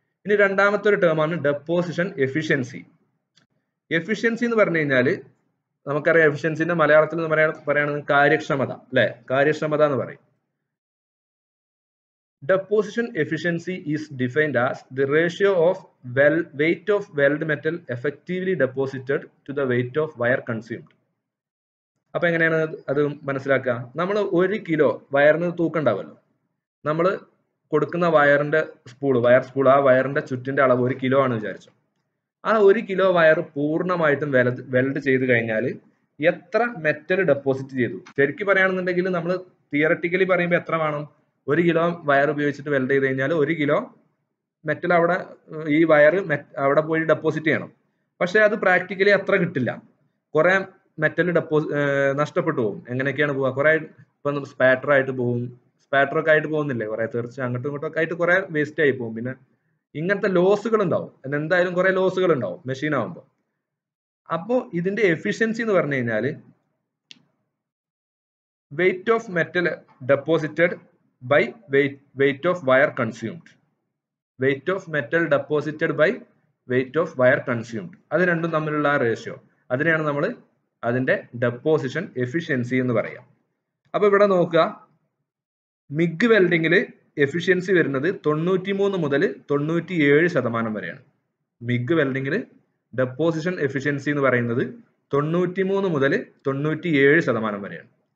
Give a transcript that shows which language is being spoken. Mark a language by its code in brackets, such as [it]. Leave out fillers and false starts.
[ml] ഇനി രണ്ടാമത്തെ ഒരു ടേമാണ് ഡെപ്പോസിഷൻ എഫിഷ്യൻസി. എഫിഷ്യൻസി എന്ന് പറഞ്ഞു കഴിഞ്ഞാൽ നമുക്കറിയാം, എഫിഷ്യൻസിന്റെ മലയാളത്തിൽ പറയുന്നത് കാര്യക്ഷമത, അല്ലെ? കാര്യക്ഷമത എന്ന് പറയും. [en] Deposition efficiency is defined as the ratio of weight of weld metal effectively deposited to the weight of wire consumed. [ml] അപ്പൊ എങ്ങനെയാണ് അത് മനസ്സിലാക്കുക? നമ്മൾ 1 കിലോ വയറിന് തൂക്കം ഉണ്ടാവുമല്ലോ, നമ്മൾ കൊടുക്കുന്ന വയറിന്റെ വയർ സ്പൂൾ, ആ വയറിന്റെ ചുറ്റിന്റെ അളവ് 1 കിലോ ആണ് വിചാരിച്ചു. ആ 1 കിലോ വയർ പൂർണ്ണമായിട്ടും വെൽഡ് ചെയ്ത് കഴിഞ്ഞാൽ എത്ര മെറ്റൽ ഡെപ്പോസിറ്റ് ചെയ്തു? ശരിക്കും പറയുകയാണെന്നുണ്ടെങ്കിൽ നമ്മൾ തിയററ്റിക്കലി പറയുമ്പോൾ എത്ര വേണം? 1 കിലോ വയർ ഉപയോഗിച്ചിട്ട് വെൽഡ് ചെയ്ത് കഴിഞ്ഞാൽ 1 കിലോ മെറ്റൽ അവിടെ ഈ വയർ അവിടെ പോയി ഡെപ്പോസിറ്റ് ചെയ്യണം. പക്ഷെ അത് പ്രാക്ടിക്കലി അത്ര കിട്ടില്ല. കുറെ മെറ്റൽ നഷ്ടപ്പെട്ടു പോകും. എങ്ങനെയൊക്കെയാണ് പോവുക? കുറെ ഇപ്പം സ്പാറ്റർ ആയിട്ട് പോകും, സ്പാറ്ററൊക്കെ ആയിട്ട് പോകുന്നില്ലേ? കുറെ തെറിച്ച് അങ്ങോട്ടും ഇങ്ങോട്ടും ഒക്കെ ആയിട്ട് കുറെ വേസ്റ്റ് ആയി പോകും. പിന്നെ ഇങ്ങനത്തെ ലോസുകൾ ഉണ്ടാവും, എന്തായാലും കുറെ ലോസുകൾ ഉണ്ടാവും മെഷീൻ ആവുമ്പോൾ. അപ്പോൾ ഇതിന്റെ എഫിഷ്യൻസി എന്ന് പറഞ്ഞു കഴിഞ്ഞാൽ [en] Weight of metal deposited by weight of wire consumed. Weight of metal deposited by weight of wire consumed. [ml] അത് രണ്ടും തമ്മിലുള്ള ആ റേഷ്യോ, അതിനെയാണ് നമ്മൾ അതിന്റെ ഡെപ്പോസിഷൻ എഫിഷ്യൻസി എന്ന് പറയാം. അപ്പൊ ഇവിടെ നോക്കുക, മിഗ് വെൽഡിങ്ങിൽ എഫിഷ്യൻസി വരുന്നത് 93 മുതൽ 97% വരെയാണ്. മിഗ് വെൽഡിങ്ങിൽ ഡെപ്പോസിഷൻ എഫിഷ്യൻസി എന്ന് പറയുന്നത് 93 മുതൽ 97% വരെയാണ്.